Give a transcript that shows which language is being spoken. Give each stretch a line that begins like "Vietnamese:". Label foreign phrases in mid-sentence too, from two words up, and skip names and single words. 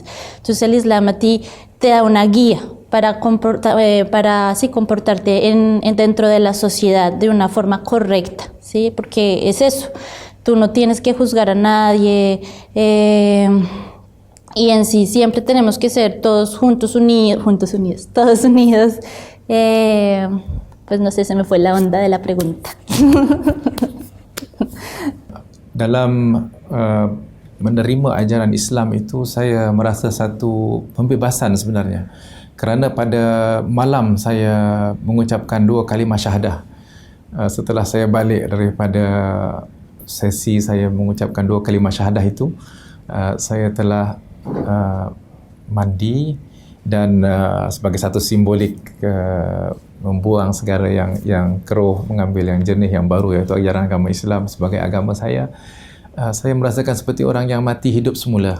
Spanish: Entonces el Islam a ti te da una guía para así comportarte dentro de la sociedad de una forma correcta, ¿sí? Porque es eso. Tú no tienes que juzgar a nadie y en sí siempre tenemos que ser todos todos unidos. Pues no sé, se me fue la onda de la pregunta.
Malay: Dalam menerima ajaran Islam itu, saya merasa satu pembebasan sebenarnya. Kerana pada malam saya mengucapkan 2 kalimah syahadah. Setelah saya balik daripada sesi saya mengucapkan 2 kalimah syahadah itu, saya telah mandi dan sebagai satu simbolik membuang segala yang keruh, mengambil yang jernih, yang baru, iaitu ajaran agama Islam sebagai agama saya merasakan seperti orang yang mati hidup semula.